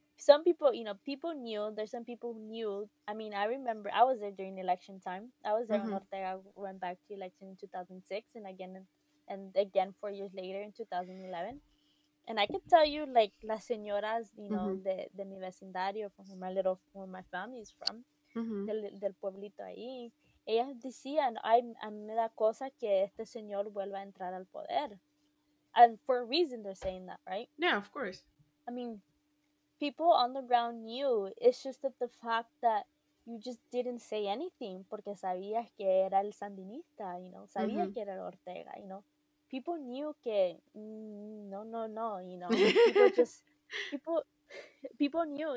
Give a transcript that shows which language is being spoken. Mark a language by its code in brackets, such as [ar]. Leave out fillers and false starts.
[en] some people, people knew. There's some people who knew. I mean, I remember I was there during election time. I was there when Mhm. Ortega went back to election in 2006, and again 4 years later in 2011. And I could tell you, like, [es] las señoras, Mhm. de mi vecindario, [en] from where my family is from, Mhm. [es] del pueblito ahí, ellas decían, ay, a mí me da cosa que este señor vuelva a entrar al poder. [en] And for a reason they're saying that, right? Yeah, of course. I mean, people on the ground knew. It's just that the fact that you just didn't say anything [es] porque sabías que era el sandinista, sabías Mhm. que era Ortega, [en] People knew [es] que no, no, no, [en] People just people people knew.